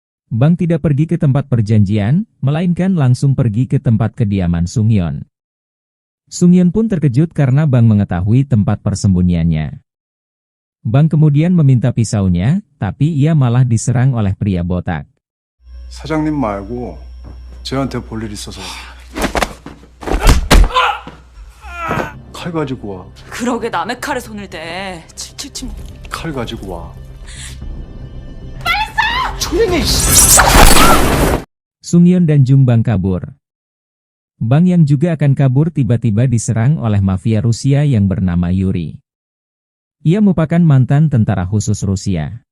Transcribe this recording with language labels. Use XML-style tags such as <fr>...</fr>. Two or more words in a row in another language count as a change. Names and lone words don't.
<id>Bang tidak pergi ke tempat perjanjian, melainkan langsung pergi ke tempat kediaman Sungyeon. Sungyeon pun terkejut karena Bang mengetahui tempat persembunyiannya. Bang kemudian meminta pisaunya, tapi ia malah diserang oleh pria botak.</id> <ko>사장님 말고 저한테 볼 일 있어서 칼 가지고 와. 그러게 남의 칼에 손을 대. 칠칠칠. 칼 가지고 와.</ko> <id>Sungyeon dan Jungbang kabur. Bang yang juga akan kabur tiba-tiba diserang oleh mafia Rusia yang bernama Yuri. Ia merupakan mantan tentara khusus Rusia.</id>